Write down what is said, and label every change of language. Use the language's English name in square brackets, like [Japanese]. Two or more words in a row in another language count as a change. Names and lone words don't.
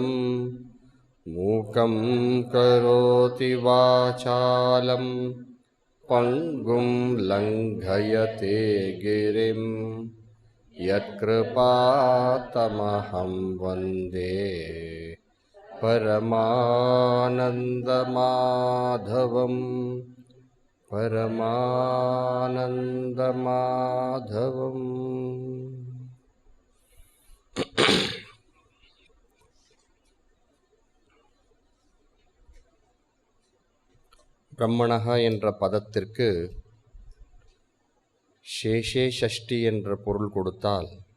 [Sanskrit] मूकं करोति वाचालं पंगुं लंघयते गिरिं यत्कृपातमहं वन्दे परमानन्दमाधवम्। परमानन्दमाधवम्। [Tamil] பிரம்மணஹ என்ற பதத்திற்கு [Sanskrit] शेषे षष्ठी [Tamil] என்ற பொருள் கொடுத்தால்